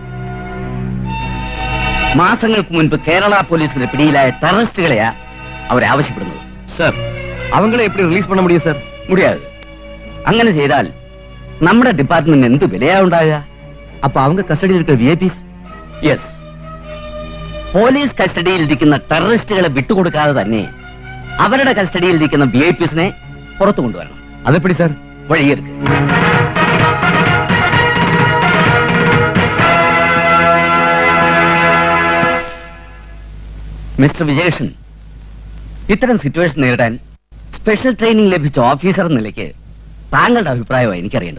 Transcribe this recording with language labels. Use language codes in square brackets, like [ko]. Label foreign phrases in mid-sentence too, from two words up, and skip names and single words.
[ml] മാസങ്ങൾക്ക് മുൻപ് കേരള പോലീസിന്റെ പിടിയിലായ ടെററിസ്റ്റുകളെയാ അവരെ ആവശ്യപ്പെടുന്നത്. [ta] சார் அவங்களே எப்படி ரிலீஸ் பண்ண முடியும் சார்? മുടിയാതെ. [ml] അങ്ങനെ ചെയ്താൽ നമ്മുടെ ഡിപ്പാർട്ട്മെന്റ് എന്ത് വിലയാ ഉണ്ടാകുക? [ta] அப்ப அவங்க கஸ்டடியில் இருக்க விஐபிஸ்? [ml] യെസ്, പോലീസ് കസ്റ്റഡിയിൽ ഇരിക്കുന്ന ടെററിസ്റ്റുകളെ വിട്ടുകൊടുക്കാതെ തന്നെ അവരുടെ കസ്റ്റഡിയിൽ ഇരിക്കുന്ന വിഐപിസിനെ പുറത്തു കൊണ്ടുവരണം. [ta] அது எப்படி சார்? [ml] വഴിയെടുക്ക്. മിസ്റ്റർ വിജയകൃഷ്ണൻ, ഇത്തരം സിറ്റുവേഷൻ നേരിടാൻ സ്പെഷ്യൽ ട്രെയിനിങ് ലഭിച്ച ഓഫീസർ എന്ന നിലയ്ക്ക് താങ്കളുടെ അഭിപ്രായമാണ് എനിക്കറിയേണ്ടത്.